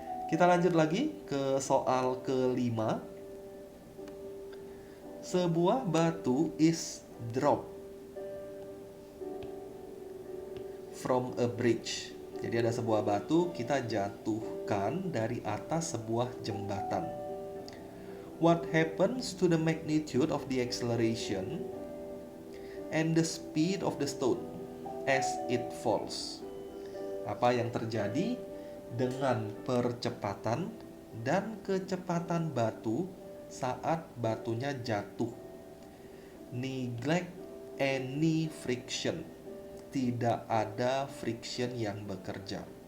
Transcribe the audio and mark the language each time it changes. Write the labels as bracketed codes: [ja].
[id] Kita lanjut lagi ke soal kelima. Sebuah batu [en] is dropped from a bridge. [id] Jadi ada sebuah batu kita jatuhkan dari atas sebuah jembatan. [en] What happens to the magnitude of the acceleration and the speed of the stone as it falls? [id] Apa yang terjadi dengan percepatan dan kecepatan batu saat batunya jatuh? [en] Neglect any friction. [id] tidak ada friction yang bekerja.